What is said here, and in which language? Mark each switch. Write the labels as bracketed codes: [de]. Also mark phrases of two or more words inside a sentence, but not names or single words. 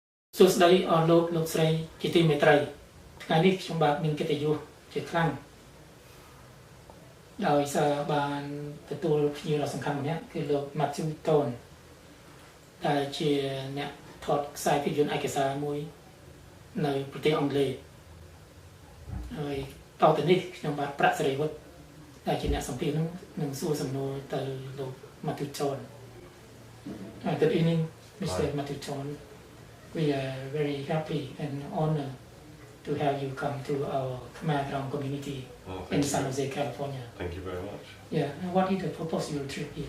[km] សួស្តីអស់លោកលោកស្រីជាទីមេត្រីថ្ងៃនេះខ្ញុំបាទមានកិត្តិយសជាខ្លាំងដោយសារបានទទួលភ្ញៀវដ៏សំខាន់ម្នាក់គឺលោក Matthew Tone ដែលជាអ្នកថតខ្សែភាពយន្តឯកសារមួយនៅប្រទេសអង់គ្លេសហើយតទៅនេះខ្ញុំបាទប្រាក់សេរីវុឌ្ឍដែលជាអ្នកសម្ភាសន៍នឹងសួរសំណួរទៅលោក Matthew Tone. [en] Good evening, Mr. Matthew Tone. We are very happy and honored to have you come to our Khmer Kram community in San Jose, California. Thank you very much. Yeah, and what is the purpose of your trip here?